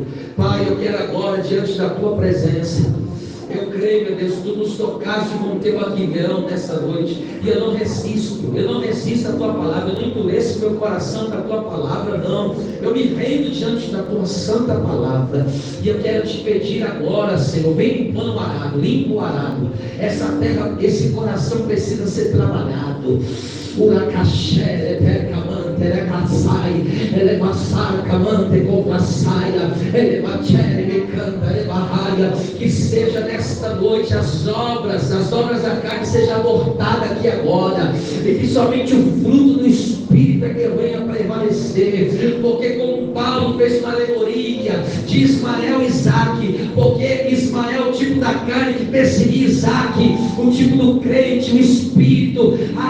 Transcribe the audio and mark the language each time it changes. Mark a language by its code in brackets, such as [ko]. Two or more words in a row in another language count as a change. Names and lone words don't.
[pt] Pai, eu quero agora, diante da tua presença, eu creio, meu Deus, tu nos tocaste com o teu aguilhão nessa noite, e eu não resisto à tua palavra, eu não endureço meu coração da tua palavra, não. Eu me rendo diante da tua santa palavra, e eu quero te pedir agora, Senhor, vem limpando o arado, limpa o arado. Essa terra, esse coração precisa ser trabalhado. Uracaxé, Camante, Elecaçai, Elevaçar, Camante, Compraçaia, Elevachere, Mecanta, Elevarraia. Que seja nesta noite as obras da carne sejam abortadas aqui agora, e que somente o fruto do Espírito é que venha prevalecer. Porque como Paulo fez uma alegoria de Ismael e Isaque, porque Ismael é o tipo da carne que perseguia Isaque, o tipo do crente, o Espírito,